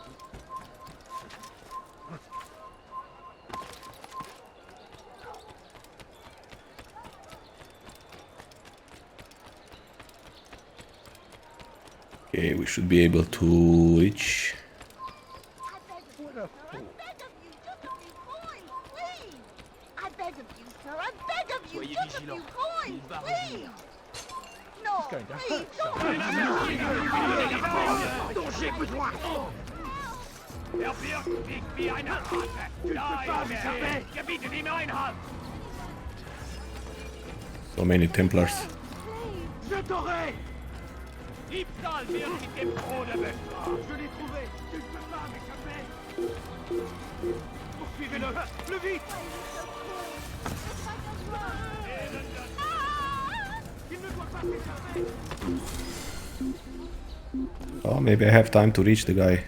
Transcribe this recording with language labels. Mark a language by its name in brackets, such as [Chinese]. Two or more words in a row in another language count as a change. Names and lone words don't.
[English] Okay, we should be able to reach. I beg of you, sir. I beg of you. Just a few coins, please. No, please, [German] Er wirkt nicht wie eine Ratte. Nein, gebietet ihm Einhalt. So many Templars. Diebstahl wird mit dem Tode bestraft. [French] Je l'ai trouvé. Tu ne peux pas m'échapper. Poursuivez-le. Plus vite. Il ne doit pas s'échapper. [English] maybe I have time to reach the guy.